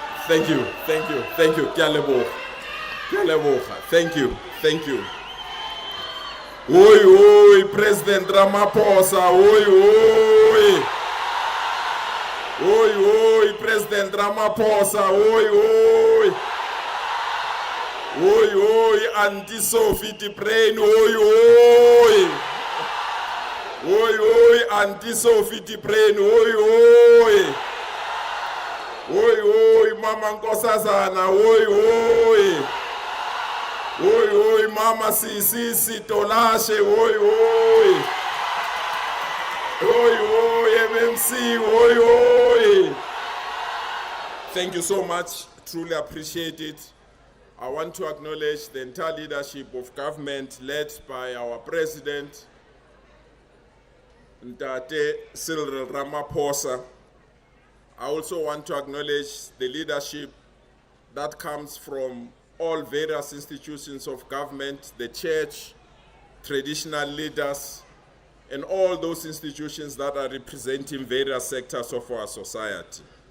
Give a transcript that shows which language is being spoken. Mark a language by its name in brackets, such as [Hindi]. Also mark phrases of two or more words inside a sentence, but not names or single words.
[English] Thank you. [Northern Sotho] Ke a leboga. [English] Thank you. Oi, President Ramaphosa, oi. Oi, President Ramaphosa, oi. Oi, Auntie Sophie Tibrain, oi. Oi, Auntie Sophie Tibrain, oi. Oi, Mama Nkosazana, oi. Oi, Mama Sisi Tolashe, oi. Oi, MMC, oi. Thank you so much, truly appreciate it. I want to acknowledge the entire leadership of government led by our president, Ntate Cyril Ramaphosa. I also want to acknowledge the leadership that comes from all various institutions of government, the church, traditional leaders, and all those institutions that are representing various sectors of our society.